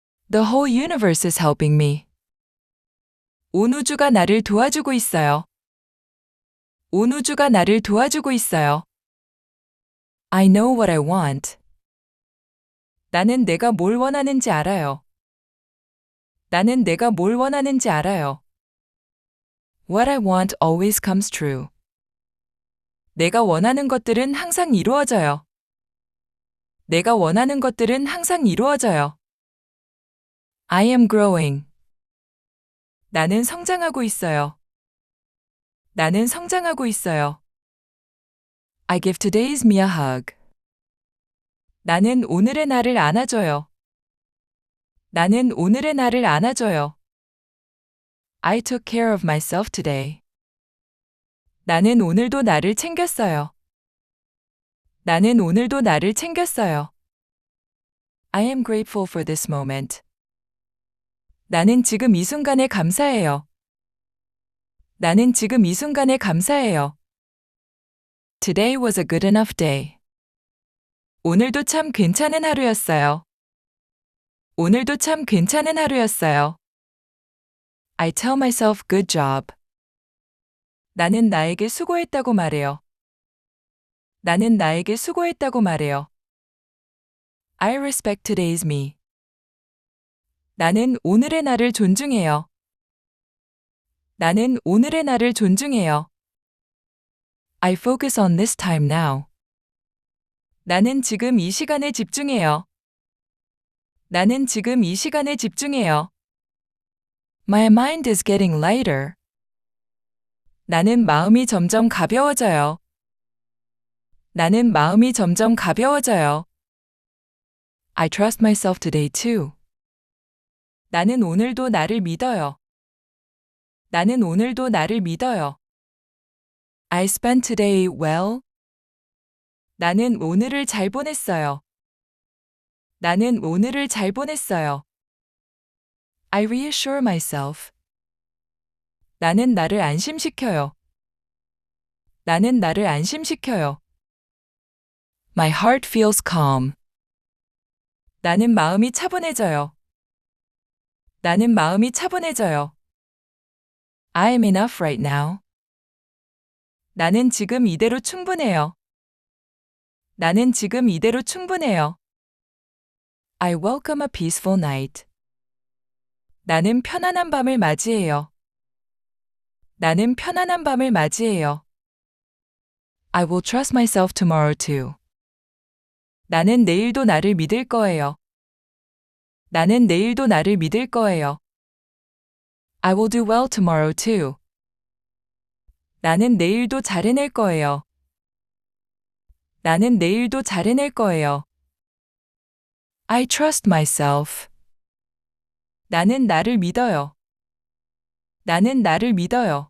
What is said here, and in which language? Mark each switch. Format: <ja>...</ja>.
<en>The whole universe is helping me.</en> <ko>온 우주가 나를 도와주고 있어요. 온 우주가 나를 도와주고 있어요.</ko> <en>I know what I want.</en> <ko>나는 내가 뭘 원하는지 알아요. 나는 내가 뭘 원하는지 알아요.</ko> <en>What I want always comes true.</en> <ko>내가 원하는 것들은 항상 이루어져요. 내가 원하는 것들은 항상 이루어져요.</ko> <en>I am growing.</en> <ko>나는 성장하고 있어요. 나는 성장하고 있어요.</ko> <en>I give today's me a hug.</en> <ko>나는 오늘의 나를 안아줘요. 나는 오늘의 나를 안아줘요.</ko> <en>I took care of myself today.</en> <ko>나는 오늘도 나를 챙겼어요. 나는 오늘도 나를 챙겼어요.</ko> <en>I am grateful for this moment.</en> <ko>나는 지금 이 순간에 감사해요. 나는 지금 이 순간에 감사해요.</ko> <en>Today was a good enough day.</en> <ko>오늘도 참 괜찮은 하루였어요. 오늘도 참 괜찮은 하루였어요.</ko> <en>I tell myself good job.</en> <ko>나는 나에게 수고했다고 말해요. 나는 나에게 수고했다고 말해요.</ko> <en>I respect today's me.</en> <ko>나는 오늘의 나를 존중해요. 나는 오늘의 나를 존중해요.</ko> <en>I focus on this time now.</en> <ko>나는 지금 이 시간에 집중해요. 나는 지금 이 시간에 집중해요.</ko> <en>My mind is getting lighter.</en> <ko>나는 마음이 점점 가벼워져요. 나는 마음이 점점 가벼워져요.</ko> <en>I trust myself today too.</en> <ko>나는 오늘도 나를 믿어요. 나는 오늘도 나를 믿어요.</ko> <en>I spent today well.</en> <ko>나는 오늘을 잘 보냈어요. 나는 오늘을 잘 보냈어요.</ko> <en>I reassure myself.</en> <ko>나는 나를 안심시켜요. 나는 나를 안심시켜요.</ko> <en>My heart feels calm.</en> <ko>나는 마음이 차분해져요. 나는 마음이 차분해져요.</ko> <en>I am enough right now.</en> <ko>나는 지금 이대로 충분해요. 나는 지금 이대로 충분해요.</ko> <en>I welcome a peaceful night.</en> <ko>나는 편안한 밤을 맞이해요. 나는 편안한 밤을 맞이해요.</ko> <en>I will trust myself tomorrow too.</en> <ko>나는 내일도 나를 믿을 거예요. 나는 내일도 나를 믿을 거예요.</ko> <en>I will do well tomorrow too.</en> <ko>나는 내일도 잘 해낼 거예요. 나는 내일도 잘 해낼 거예요.</ko> <en>I trust myself.</en> <ko>나는 나를 믿어요. 나는 나를 믿어요.</ko>